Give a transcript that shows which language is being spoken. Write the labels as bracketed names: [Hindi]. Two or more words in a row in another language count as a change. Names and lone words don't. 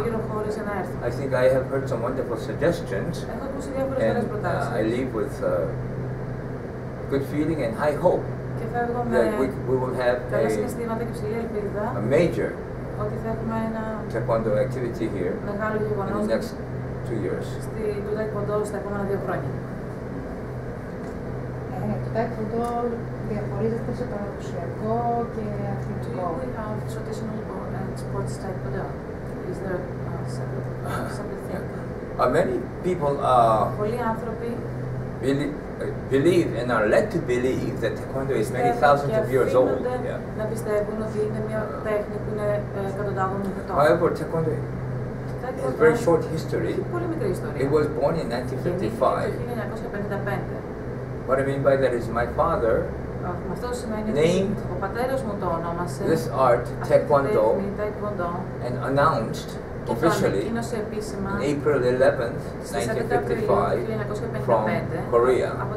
[English] I think I have heard some wonderful suggestions, and I leave with good feeling and high hope that we will have a major taekwondo activity here in the next 2 years. [Greek] Το taekwondo διαχωρίζεται σε παραδοσιακό και αθλητικό. [English] Do we have traditional sports taekwondo? Is there separate thing? Many people [Greek] Πολλοί άνθρωποι [English] believe and are led to believe that taekwondo is many thousands of years old. [Greek] Να πιστεύουν ότι είναι μια τέχνη που είναι εκατοντάδων ετών. [English] However, taekwondo has a very short history. [Greek] Πολύ μικρή ιστορία. [English] It was born in 1955. What I mean by that is my father named this art taekwondo and announced officially on April 11th, 1955 from Korea.